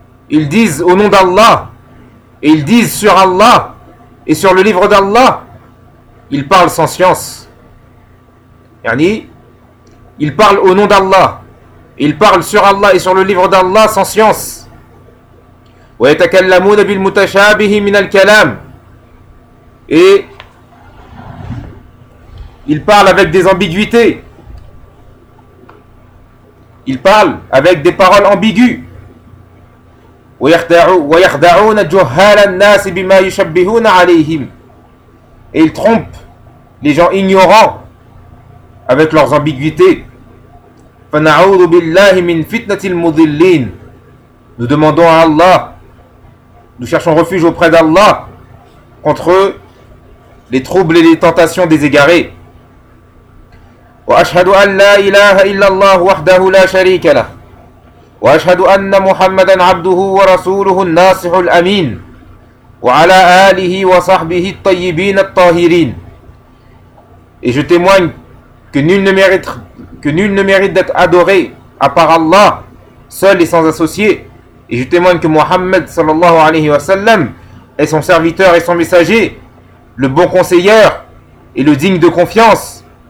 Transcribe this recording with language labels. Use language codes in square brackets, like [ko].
[fr] Ils disent au nom d'Allah, et ils disent sur Allah et sur le livre d'Allah, ils parlent sans science. Yani, ils parlent au nom d'Allah, ils parlent sur Allah et sur le livre d'Allah sans science. [ar] ويتكلمون بالمتشابه من الكلام. [fr] Et ils parlent avec des ambiguïtés. Ils parlent avec des paroles ambiguës. [ar] وَيَخْدَعُونَ جُهَّالَ النَّاسِ بِمَا يُشَبِّهُونَ عَلَيْهِمْ. [fr] Et ils trompent les gens ignorants avec leurs ambiguïtés. [ar] فَنَعُوذُ بِاللَّهِ مِنْ فِتْنَةِ الْمُضِلِّينَ. [fr] Nous demandons à Allah, nous cherchons refuge auprès d'Allah contre eux, les troubles et les tentations des égarés. [ar] وأشهد أن لا إله إلا الله وحده لا شريك له وأشهد أن محمدا عبده ورسوله الناصح الأمين وعلى آله وصحبه الطيبين الطاهرين. [fr] Et je témoigne que nul ne mérite d'être adoré à part Allah seul et sans associé. Et je témoigne que Muhammad sallallahu alayhi wa sallam est son serviteur et son messager, le bon conseiller et le digne de confiance.